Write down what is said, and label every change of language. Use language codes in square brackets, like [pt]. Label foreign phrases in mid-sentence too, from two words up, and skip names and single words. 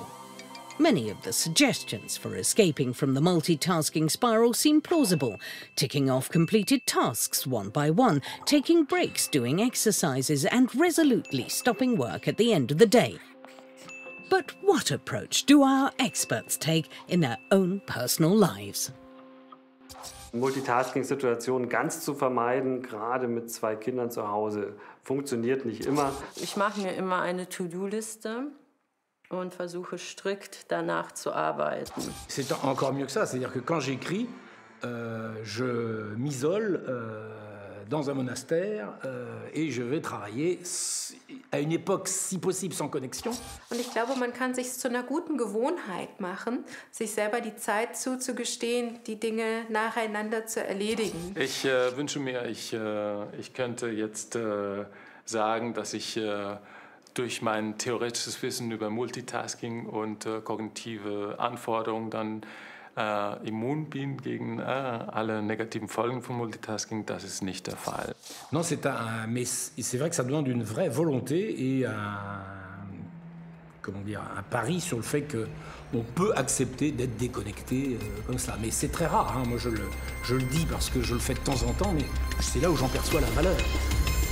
[en] Many of the suggestions for escaping from the multitasking spiral seem plausible, ticking off completed tasks one by one, taking breaks, doing exercises, and resolutely stopping work at the end of the day. But what approach do our experts take in their own personal lives? [de] Multitasking-Situationen ganz zu vermeiden, gerade mit 2 Kindern zu Hause, funktioniert nicht immer. Ich mache mir immer eine To-Do-Liste und versuche strikt danach zu arbeiten. [fr] C'est encore mieux que ça, c'est-à-dire que quand j'écris, je m'isole dans un monastère et je vais travailler à une époque, si possible, sans connexion. [de] Und ich glaube, man kann sich zu einer guten Gewohnheit machen, sich selber die Zeit zuzugestehen, die Dinge nacheinander zu erledigen. Ich wünsche mir, ich könnte jetzt sagen, dass ich durch mein theoretisches Wissen über Multitasking und kognitive Anforderungen dann immun bin gegen alle negativen Folgen von Multitasking, das ist nicht der Fall. [fr] Non, mais c'est vrai que ça demande une vraie volonté et comment dire, un pari sur le fait qu'on peut accepter d'être déconnecté comme ça. Mais c'est très rare, hein. Moi je le dis parce que je le fais de temps en temps, mais c'est là où j'en perçois la valeur.